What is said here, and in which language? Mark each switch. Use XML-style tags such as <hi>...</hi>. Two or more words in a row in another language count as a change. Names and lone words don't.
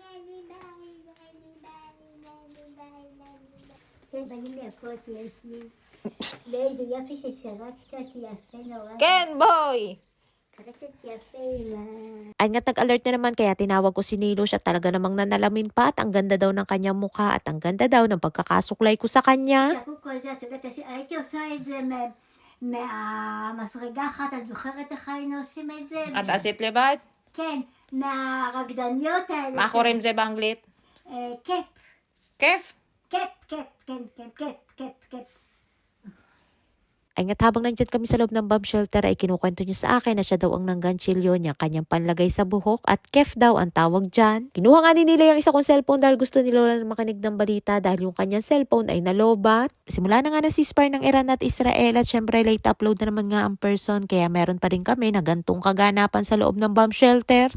<tl>Ken boy! Ay nga tag-alert na naman kaya tinawag ko si Nilush at talaga namang nanalamin pa at ang ganda daw ng kanyang mukha at ang ganda daw ng pagkakasuklay ko sa kanya.</tl> <he>הייתי עושה את זה מהמסרגה אחת, את זוכרת איך היינו עושים את זה? את עשית לבד? כן, מהרקדניות האלה. מה קוראים זה באנגלית? קאפ. כיף? קאפ, קאפ, כן, כן, קאפ, קאפ, קאפ.</he> <tl>Ay nga't habang nandyan kami sa loob ng</tl> <en>bomb shelter</en> <tl>ay kinukwento niya sa akin na siya daw ang nangganchilyo niya kanyang panlagay sa buhok at kef daw ang tawag dyan. Kinuha nga din nila yung isa kong cellphone dahil gusto ni Lola na makinig ng balita dahil yung kanyang cellphone ay nalobat. Simula na nga ng ceasefire ng Iran at Israel at syempre</tl> <en>late upload</en> <tl>na naman nga ang person kaya meron pa rin kami na gantong kaganapan sa loob ng</tl> <en>bomb shelter.</en>